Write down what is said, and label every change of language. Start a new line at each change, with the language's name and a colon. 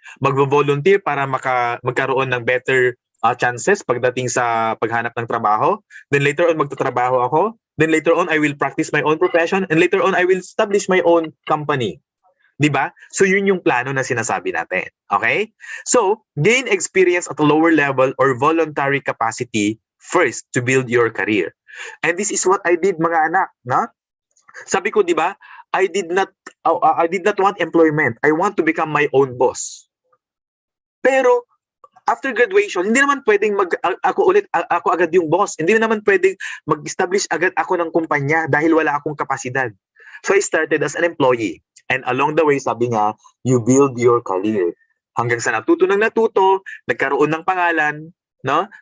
Filipino: Magvo-volunteer para magkaroon ng better chances pagdating sa paghanap ng trabaho. Then later on, magtatrabaho ako.
English: Then later on, I will practice my own profession. And later on, I will establish my own company. Diba?
Filipino: So yun yung plano na sinasabi natin.
English: Okay? So, gain experience at a lower level or voluntary capacity first to build your career. And this is what I did, mga anak. No?
Filipino: Sabi ko, diba?
English: I did not want employment. I want to become my own boss.
Filipino: Pero
English: after graduation,
Filipino: hindi naman pwedeng ako agad yung boss. Hindi naman pwedeng mag-establish agad ako ng kumpanya dahil wala akong kapasidad.
English: So I started as an employee. And along the way,
Filipino: sabi nga,
English: you build your career.
Filipino: Hanggang sa natuto, nagkaroon ng pangalan, no?